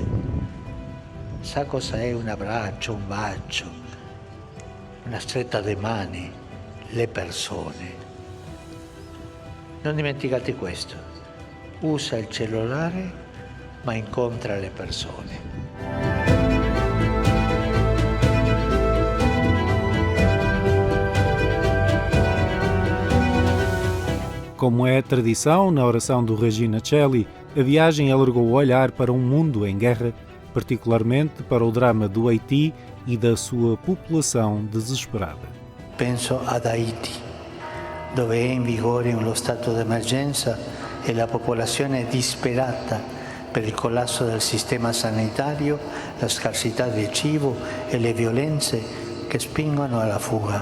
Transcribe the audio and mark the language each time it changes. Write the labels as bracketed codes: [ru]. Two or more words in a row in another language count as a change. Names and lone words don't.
[it] Sa cosa è un abbraccio, un bacio, una stretta di mani, le persone. Non dimenticate questo, usa il cellulare, ma incontra le persone. [pt] Como é tradição na oração do Regina Coeli, a viagem alargou o olhar para um mundo em guerra, particularmente para o drama do Haiti e da sua população desesperada. [it] Penso ad Haiti, dove è in vigore lo stato d'emergenza e la popolazione è disperata per il collasso del sistema sanitario, la scarsità di cibo e le violenze che spingono alla fuga.